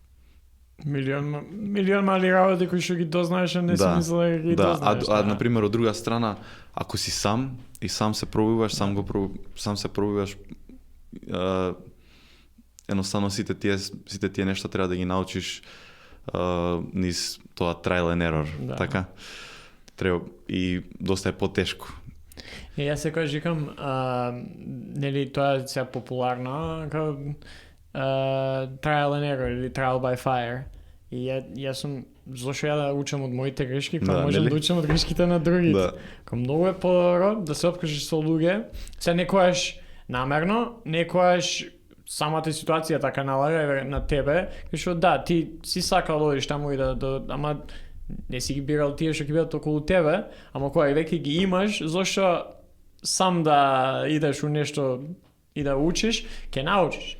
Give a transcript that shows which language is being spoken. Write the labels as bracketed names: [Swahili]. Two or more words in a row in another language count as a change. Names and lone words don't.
[Macedonian] милион мали работи кои што ги дознаеш, а не си мислел дека ги дознаеш. На пример, од друга страна, ако си сам и сам се пробуваш, сам се пробуваш, едноставно сите тие нешта треба да ги научиш низ тоа [English] trial and error, [Macedonian] така? треба и доста е потешко. И јас секогаш викам, нели тоа е сега популарно, како [English] trial and error [Macedonian] или [English] trial by fire. [Macedonian] И јас сум зошто ја да учам од моите грешки, кога Да, можам нели? да учам од грешките на другите. Да. Кога многу е подобро да се опкажеш со луѓе, се некојаш намерно, некојаш самата ситуација така налага на тебе, кај што да, ти си сакал да одиш таму и ама не си ги бирал тие што ќе бидат околу тебе, ама кога веќе ги имаш, зошто сам да идеш у нешто и да учиш, ќе научиш.